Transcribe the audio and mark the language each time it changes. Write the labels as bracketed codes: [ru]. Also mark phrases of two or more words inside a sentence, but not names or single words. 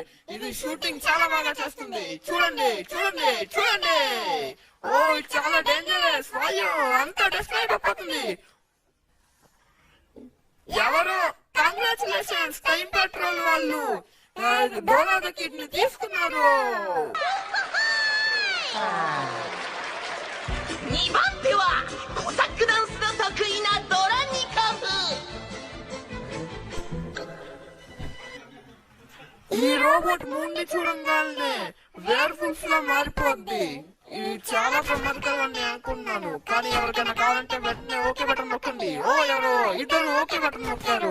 [te] ఇది షూటింగ్ చాలా బాగా చేస్తుంది. చూడండి చూడండి చూడండి. ఓ, ఇది చాలా డేంజరస్. అయ్యో, అంతా డిస్ట్రాక్ట్ అయిపోతుంది. ఎవరు? కంగ్రాచులేషన్స్, టైం పెట్రోల్ వాళ్ళు డోరా ద కిడ్ ని తీసుకున్నారు. [ja] 2 番手はコサックダンスの得意なドラニコフ。 [te] ఈ రోబోట్ ముందు చూడంగానే వేర్ ఫుల్స్ లో మారిపోద్ది. ఇది చాలా ప్రమాదకరం అని అనుకున్నాను, కానీ ఎవరికైనా కావాలంటే వెంటనే [en] OK button [te] నొక్కండి. ఓ, ఎవరో ఇద్దరు [en] OK button [te] నొక్కారు.